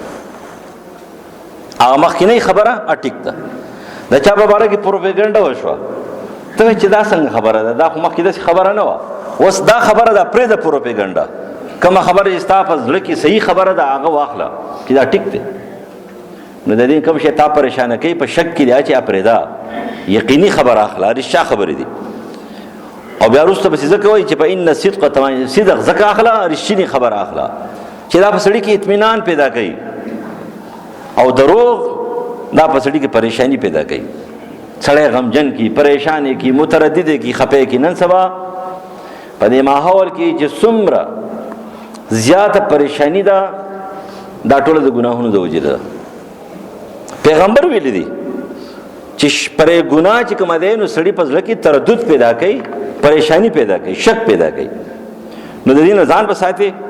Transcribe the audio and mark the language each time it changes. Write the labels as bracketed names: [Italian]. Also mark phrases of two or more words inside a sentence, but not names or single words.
[Pashto] هغه مخکینی خبره ټیک ده دا چا په باره کې پروپاګاندا وشوه ته چې دا څنګه خبره ده دا خو مخکې داسې خبره نه وه اوس دا خبره ده پرې ده پروپاګاندا کومه خبره چې ستا په زړه کې صحیح خبره ده هغه واخله چې دا ټیک دی نو د دې کوم شی تا پریشانه کوي په شک کې دی چې پرې ده یقیني خبره اخله رښتیا خبرې دي او بیا وروسته به څه کوي چې په ان صدق تمام صدق زکه اخلا رښتینی خبر اخلا چې دا په سړی کې اطمینان پیدا کوي او دروغ دا په سړی کې پریشانی پیدا کوي سړی غمجن کی پریشانی کی متردد کی خپه کی نن سبا په دې ماحول کې چې څومره زیاته پریشانی ده دا ټول د ګناهونو د وجې ده پیغمبر ویل دي چې پرې ګناه چې کوم دی نو سړی په ځل کې تردد پیدا کوي پریشانی پیدا کوي شک پیدا کوي نو د دې نه ځان په ساتي